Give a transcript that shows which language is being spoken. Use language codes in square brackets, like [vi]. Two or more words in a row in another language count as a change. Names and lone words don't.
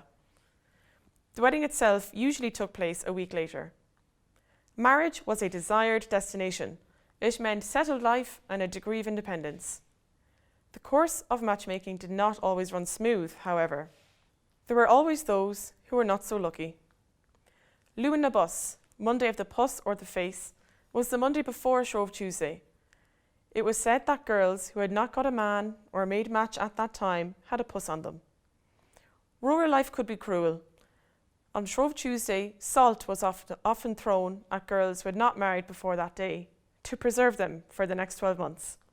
[en] The wedding itself usually took place a week later. Marriage was a desired destination. It meant settled life and a degree of independence. The course of matchmaking did not always run smooth, however. There were always those who were not so lucky. [ga] Luan na Bus, [en] Monday of the Puss or the Face, was the Monday before Shrove Tuesday. It was said that girls who had not got a man or a made match at that time had a puss on them. Rural life could be cruel. On Shrove Tuesday, salt was often thrown at girls who had not married before that day to preserve them for the next 12 months.